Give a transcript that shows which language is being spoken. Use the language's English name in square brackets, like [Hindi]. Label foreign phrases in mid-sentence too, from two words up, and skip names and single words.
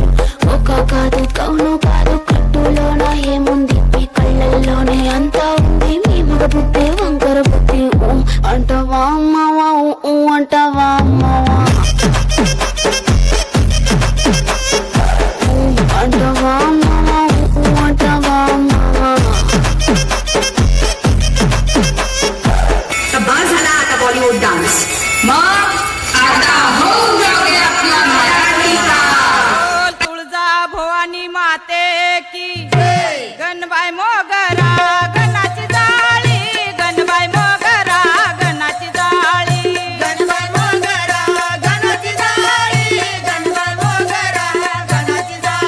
[Telugu] కోకా కాదు కౌను కాదు, కట్టులోన ఏముంది, మీ కళ్ళల్లోనే అంతా ఉంది. మీ మగ బుద్ధి వంకర బుద్ధి అంటావా అమ్మవా, అంటావా అమ్మవా, అంటావా అమ్మవా, అంటావా అమ్మవా. [Marathi] बस झाला आता बॉलिवूड डान्स. मग आता होऊन जाऊदे आपला मराठी का. तुळजा भवानी माते की गणबाई मोगरा गणाची जाळी, गणबाई मोगरा गणाची जाळी, गणबाई मोगरा गणाची जाळी, गणबाई मोगरा गणाची जाळी.